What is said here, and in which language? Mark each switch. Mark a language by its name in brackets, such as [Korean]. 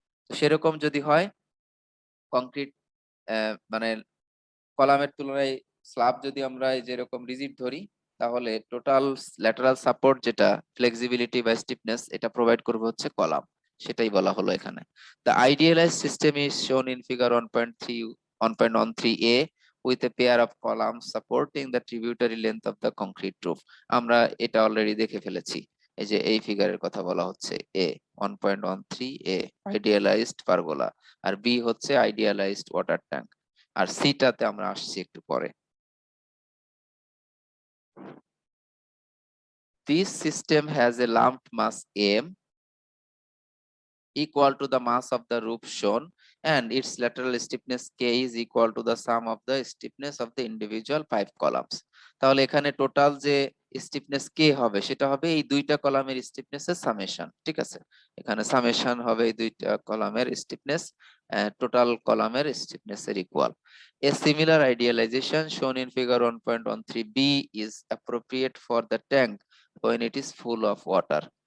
[Bangla] তো সেরকম যদি হয় কংক্রিট, মানে কলামের তুলনায় স্ল্যাব যদি আমরা এই যেরকম রিজিড ধরি, তাহলে টোটাল ল্যাটারাল সাপোর্ট যেটা ফ্লেক্সিবিলিটি বা স্টিফনেস এটা প্রোভাইড করবে হচ্ছে কলাম, সেটাই বলা হলো এখানে। [English] The idealized system is shown in figure 1.3 1.13a with a pair of columns supporting the tributary length of the concrete roof. [Bangla] আমরা এটা অলরেডি দেখে ফেলেছি, এই যে এই ফিগারের কথা বলা হচ্ছে এ 1.13a আইডিয়ালাইজড পারগোলা, আর বি হচ্ছে আইডিয়ালাইজড ওয়াটার ট্যাঙ্ক, আর সিটাতে আমরা আসছি একটু পরে। [English] This system has a lumped mass M equal to the mass of the roof shown, and its lateral stiffness K is equal to the sum of the stiffness of the individual 5 columns. [Bangla] তাহলে এখানে total যে stiffness কে হবে সেটা হবে এই দুইটা কলামের stiffness এর সামেশন, ঠিক আছে, এখানে সামেশন হবে এই দুইটা কলামের স্টিফনেস, টোটাল কলামের স্টিফনেস এর equal. [English] A similar idealization shown in figure 1.13b is appropriate for the tank when it is full of water.